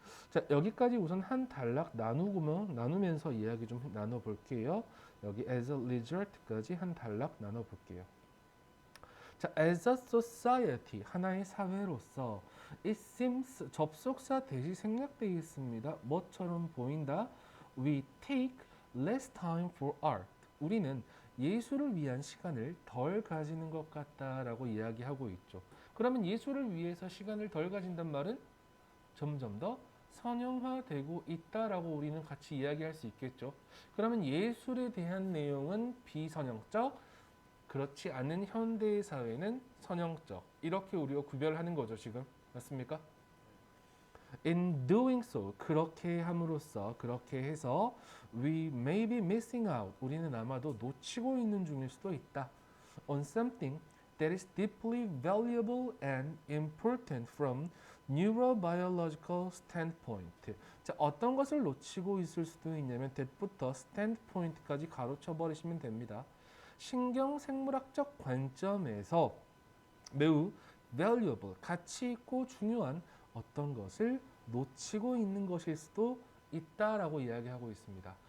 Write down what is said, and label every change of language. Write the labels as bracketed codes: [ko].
[ko] 자, 여기까지 우선 한 단락 나누면서 이야기 좀 나눠볼게요. 여기 [en] as a result [ko] 까지 한 단락 나눠볼게요. 자, [en] as a society, [ko] 하나의 사회로서 [en] it seems, [ko] 접속사 대시 생략되어 있습니다. 뭐처럼 보인다? [en] We take less time for art. [ko] 우리는 예술을 위한 시간을 덜 가지는 것 같다라고 이야기하고 있죠. 그러면 예술을 위해서 시간을 덜 가진단 말은 점점 더 선형화되고 있다라고 우리는 같이 이야기할 수 있겠죠. 그러면 예술에 대한 내용은 비선형적, 그렇지 않은 현대의 사회는 선형적. 이렇게 우리가 구별하는 거죠, 지금. 맞습니까? [en] In doing so, [ko] 그렇게 함으로써, 그렇게 해서 [en] we may be missing out. [ko] 우리는 아마도 놓치고 있는 중일 수도 있다. [en] On something that is deeply valuable and important from neurobiological standpoint. [ko] 자, 어떤 것을 놓치고 있을 수도 있냐면 that부터 standpoint까지 가로쳐 버리시면 됩니다. 신경생물학적 관점에서 매우 valuable, 가치 있고 중요한 어떤 것을 놓치고 있는 것일 수도 있다라고 이야기하고 있습니다.